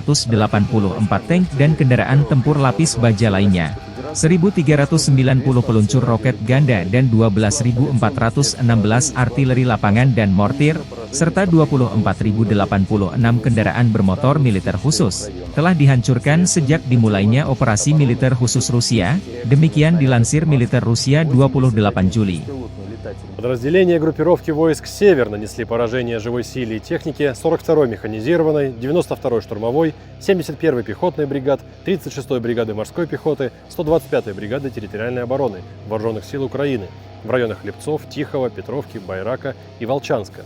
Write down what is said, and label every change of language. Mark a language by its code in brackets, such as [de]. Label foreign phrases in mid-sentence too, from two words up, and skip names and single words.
[id] tank dan kendaraan tempur lapis baja lainnya, 1.390 peluncur roket ganda dan 12.416 artileri lapangan dan mortir, serta 24.086 kendaraan bermotor militer khusus, telah dihancurkan sejak dimulainya operasi militer khusus Rusia, demikian dilansir militer Rusia 28 Juli. [ru] Подразделения группировки войск «Север» нанесли поражение живой силе и технике 42-й механизированной, 92-й штурмовой, 71-й пехотной бригад, 36-й бригады морской пехоты, 125-й бригады территориальной обороны Вооруженных сил Украины в районах Липцов, Тихого, Петровки, Байрака и Волчанска.